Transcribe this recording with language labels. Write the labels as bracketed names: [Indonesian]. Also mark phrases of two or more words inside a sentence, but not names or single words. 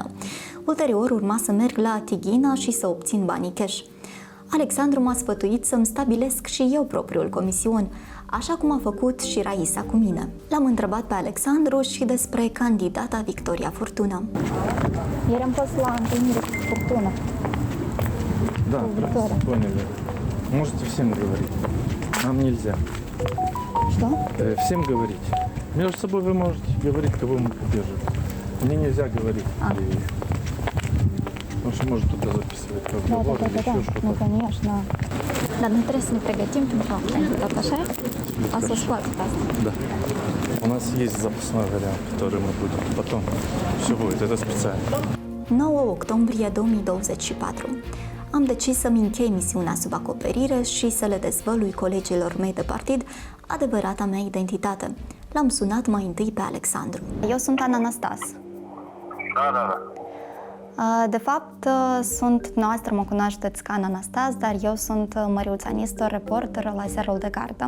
[Romanian] Ulterior urma să merg la Tighina și să obțin banii cash. Alexandru m-a sfătuit să-mi stabilesc și eu propriul comision, așa cum a făcut și Raisa cu mine. L-am întrebat pe Alexandru și despre candidata Victoria Furtună. Ieri am fost la întâlnire cu Furtună. [Russian] Да, поняли. Можете всем говорить. Нам нельзя. Что? Всем говорить. Между собой вы можете говорить, кого мы поддерживаем. Мне нельзя говорить. Потому что может кто-то записывать разговор или еще что-то. Ну, конечно. [Romanian] Dar nu trebuie să ne pregătim pentru a candidat, așa? O să scoatem asta. [Russian] Да. У нас есть запасной вариант, который мы будем потом. Все будет, это специально. [Romanian] 9 octombrie 2024. Am decis să-mi închei misiunea sub acoperire și să le dezvălui colegilor mei de partid adevărata mea identitate. L-am sunat mai întâi pe Alexandru. Eu sunt Ana Anastas. Da. De fapt, sunt, noastră mă cunoașteți ca Ana Anastas, dar eu sunt Măriuța Nistor, reporter la Ziarul de Gardă.